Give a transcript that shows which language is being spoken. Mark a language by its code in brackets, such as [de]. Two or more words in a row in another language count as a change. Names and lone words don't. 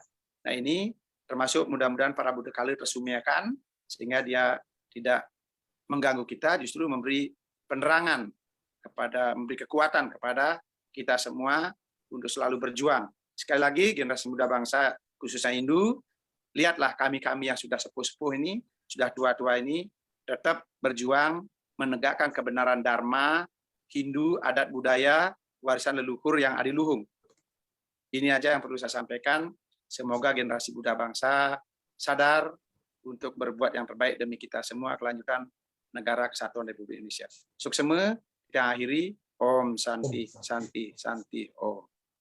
[id] Nah, ini termasuk mudah-mudahan para Buddha Kali tersumiakan, sehingga dia tidak mengganggu kita, justru memberi penerangan kepada, memberi kekuatan kepada kita semua untuk selalu berjuang. Sekali lagi, generasi muda bangsa khususnya Hindu, lihatlah kami-kami yang sudah sepuh-sepuh ini, sudah tua-tua ini, tetap berjuang menegakkan kebenaran Dharma, Hindu, adat budaya, warisan leluhur yang adiluhung. Ini aja yang perlu saya sampaikan. Semoga generasi muda bangsa sadar untuk berbuat yang terbaik demi kita semua, kelanjutan negara kesatuan Republik Indonesia. Suksema, kita akhiri. [sa] Om Santi, Santi, Santi, Om.